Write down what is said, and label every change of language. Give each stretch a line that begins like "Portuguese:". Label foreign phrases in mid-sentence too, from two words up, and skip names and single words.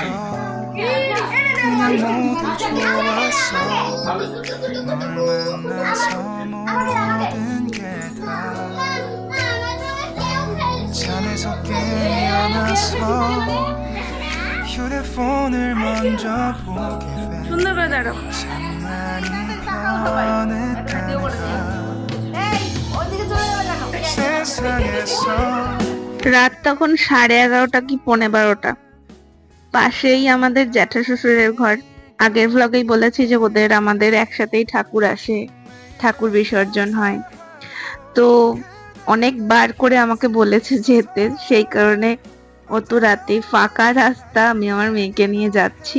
Korean: 그냥 모두 좋았어. 널 만나서 모든 게 다 잠에서 깨어나서 휴대폰을 먼저 보게 돼.
Bangla: সুন্দর করে দাঁড়াও।
Korean: 장난이 변했단가 세상에서
Bangla: রাত তখন 11:30 কি 11:15। পাশেই আমাদের জ্যাঠা শ্বশুরের ঘর। আগের ভ্লগেই বলেছি যে ওদের আমাদের একসাথেই ঠাকুর আসে, ঠাকুর বিসর্জন হয়। তো অনেকবার করে আমাকে বলেছে যেতে, সেই কারণে অত রাতে ফাঁকা রাস্তা আমি আমার মেয়েকে নিয়ে যাচ্ছি।